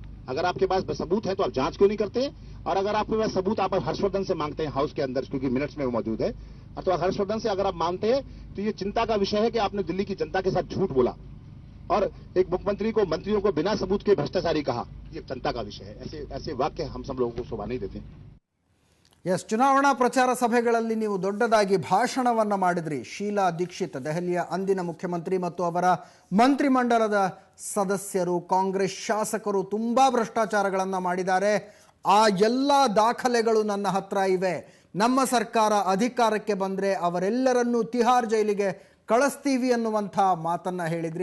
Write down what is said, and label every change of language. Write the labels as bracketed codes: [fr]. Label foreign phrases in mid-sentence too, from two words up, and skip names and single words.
[hi] अगर आपके पास सबूत है तो आप जांच क्यों नहीं करते? और अगर आपके पास सबूत आप हर्षवर्धन से मांगते हैं हाउस के अंदर, क्योंकि मिनट्स में वो मौजूद है, तो हर्षवर्धन से अगर आप मांगते हैं तो ये चिंता का विषय है कि आपने दिल्ली की जनता के साथ झूठ बोला और एक मुख्यमंत्री को, मंत्रियों को बिना सबूत के भ्रष्टाचारी कहा. ये चिंता का विषय है. ऐसे वाक्य हम सब लोगों को शोभा नहीं देते. [kn] ಎಸ್, ಚುನಾವಣಾ ಪ್ರಚಾರ ಸಭೆಗಳಲ್ಲಿ ನೀವು ದೊಡ್ಡದಾಗಿ ಭಾಷಣವನ್ನು ಮಾಡಿದ್ರಿ. ಶೀಲಾ ದೀಕ್ಷಿತ್, ದೆಹಲಿಯ ಅಂದಿನ ಮುಖ್ಯಮಂತ್ರಿ ಮತ್ತು ಅವರ ಮಂತ್ರಿಮಂಡಲದ ಸದಸ್ಯರು, ಕಾಂಗ್ರೆಸ್ ಶಾಸಕರು ತುಂಬ ಭ್ರಷ್ಟಾಚಾರಗಳನ್ನು ಮಾಡಿದ್ದಾರೆ, ಆ ಎಲ್ಲ ದಾಖಲೆಗಳು ನನ್ನ ಹತ್ರ ಇವೆ, ನಮ್ಮ ಸರ್ಕಾರ ಅಧಿಕಾರಕ್ಕೆ ಬಂದರೆ ಅವರೆಲ್ಲರನ್ನೂ ತಿಹಾರ್ ಜೈಲಿಗೆ ಕಳಿಸ್ತೀವಿ ಅನ್ನುವಂಥ ಮಾತನ್ನು ಹೇಳಿದ್ರಿ.